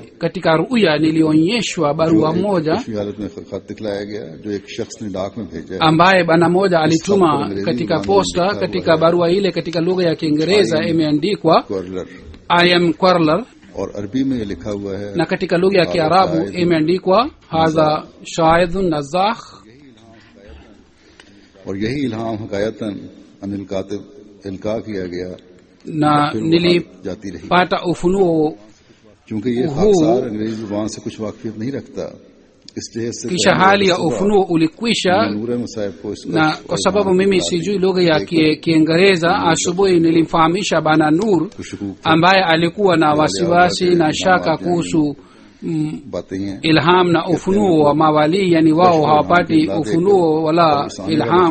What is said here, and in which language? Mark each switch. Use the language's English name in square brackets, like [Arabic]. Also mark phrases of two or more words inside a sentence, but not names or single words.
[Swahili] Katika ruya nilionyeshwa barua moja ambaye bana moja alituma katika posta. Katika barua ile katika lugha ya Kiingereza imeandikwa [English] I am Quarler, [Swahili] na katika lugha ya Kiarabu imeandikwa [Arabic] هذا شاهد نازخ. [Urdu] اور یہی الہام [Arabic] حكايةً عن الكاتب [Urdu] القا کیا گیا [Swahili] na nilipata ufunuo [Urdu] کیونکہ یہ خاکسار انگریزی زبان سے کچھ واقفیت نہیں رکھتا، اس لیے [Swahili] kisha hali ya ufunuo ulikwisha. Na kwa sababu mimi sijui lugha ya Kiingereza, asubuhi nilimfahamisha bana Nur ambaye alikuwa na wasiwasi na shaka kuhusu ilham na ufunuo wa mawali, yani wao hawapati ufunuo wala ilham.